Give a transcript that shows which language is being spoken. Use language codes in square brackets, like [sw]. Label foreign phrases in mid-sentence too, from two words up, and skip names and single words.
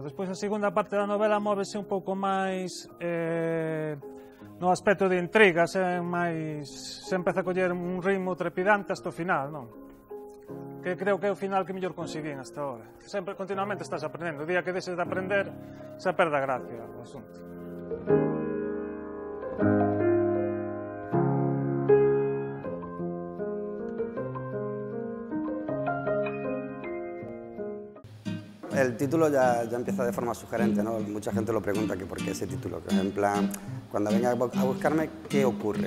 [gl] Despois a segunda parte da novela móvese un pouco máis no aspecto de intriga, se empeza a coller un ritmo trepidante hasta o final, non? Que creo que é o final que mellor conseguín hasta ahora. Sempre, continuamente estás aprendendo. O día que deixes de aprender, xa perde a gracia o asunto. [es] El título ya empieza de forma sugerente, ¿no? Mucha gente lo pregunta que por qué ese título, que en plan, cuando venga a buscarme, ¿qué ocurre?